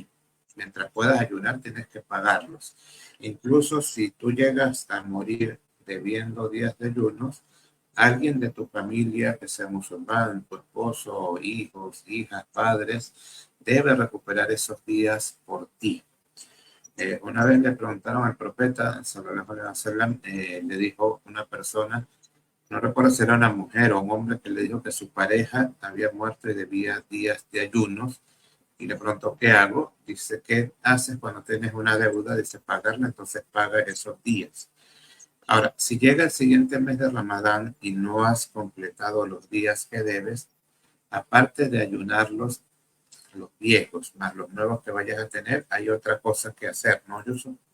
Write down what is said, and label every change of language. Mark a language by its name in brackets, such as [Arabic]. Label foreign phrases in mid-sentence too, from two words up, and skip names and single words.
[Spanish] Mientras puedas ayunar, tienes que pagarlos. Incluso si tú llegas a morir debiendo días de ayunos, alguien de tu familia, que sea musulmán, tu esposo, hijos, hijas, padres, debe recuperar esos días por ti. Una vez le preguntaron al profeta, [Arabic] صلى الله عليه وسلم, [Spanish] le dijo una persona, no recuerdo si era una mujer o un hombre, que le dijo que su pareja había muerto y debía días de ayunos, y le preguntó, ¿qué hago? Dice, ¿qué haces cuando tienes una deuda? Dice, pagarla, entonces paga esos días. Ahora, si llega el siguiente mes de Ramadán y no has completado los días que debes, aparte de ayunarlos, los viejos, más los nuevos que vayas a tener, hay otra cosa que hacer, ¿no, Yusuf?